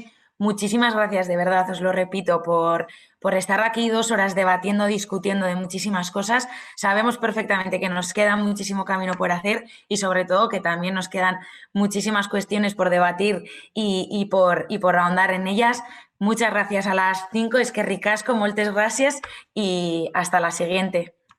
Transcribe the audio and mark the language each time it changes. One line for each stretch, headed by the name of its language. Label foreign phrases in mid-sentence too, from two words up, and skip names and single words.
Spanish: Muchísimas gracias, de verdad, os lo repito, por estar aquí 2 horas debatiendo, discutiendo de muchísimas cosas. Sabemos perfectamente que nos queda muchísimo camino por hacer y sobre todo que también nos quedan muchísimas cuestiones por debatir y por ahondar en ellas. Muchas gracias a las 5,
Basque: eskerrik asko,
Catalan: moltes gracias
Spanish: y hasta la siguiente.